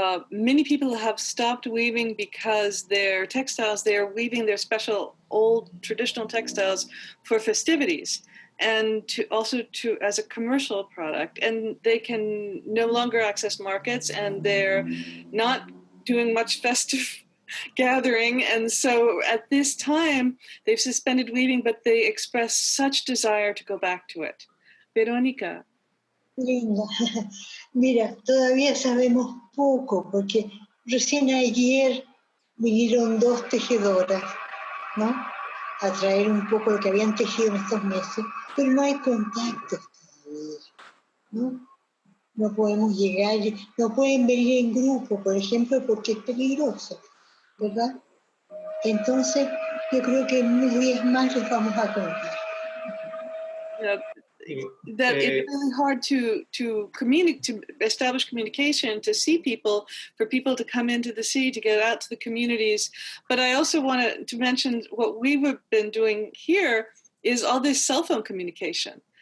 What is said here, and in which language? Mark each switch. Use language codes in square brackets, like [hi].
[en] Many people have stopped weaving because their textiles, they're weaving their special old traditional textiles for festivities and also as a commercial product. And they can no longer access markets, and they're not doing much festive gathering. And so at this time, they've suspended weaving, but they express such desire to go back to it. Verónica. Linda. [es] Mira, todavía sabemos poco porque recién ayer vinieron 2 tejedoras, ¿no? A traer un poco lo que habían tejido en estos meses, pero no hay contactos todavía, ¿no? No podemos llegar, no pueden venir en grupo, por ejemplo, porque es peligroso, ¿verdad? Entonces, yo creo que en unos días más les vamos a contar. [en] That it's really hard to communicate, to establish communication, to see people, for people to come into the city, to get out to the communities. But I also wanted to mention what we've been doing here is all this cell phone communication.